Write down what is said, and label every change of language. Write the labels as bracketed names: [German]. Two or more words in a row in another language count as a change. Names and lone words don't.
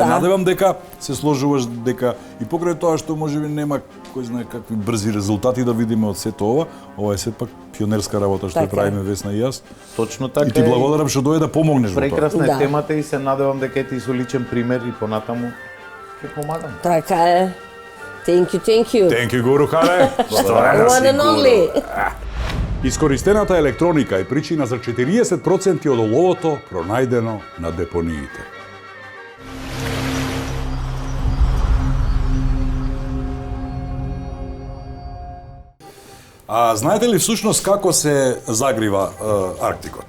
[Macedonian] надевам дека се сложуваш дека и покрај тоа што можеби нема кој знае какви брзи резултати да видиме од сето ова е сепак пионерска работа што Така е. правиме Весна и јас. Точно така. И ти благодарам што дојде да помогнеш во тоа. Прекрасна е Да. темата и се надевам дека ти со личен пример и понатаму ќе помагам. Така е. [English] Thank you, thank you. Thank you, Гуру Харе. One and only. [Macedonian] Искористената електроника е причина за 40% од оловото пронајдено на депониите. А знаете ли всушност како се загрива Арктикот?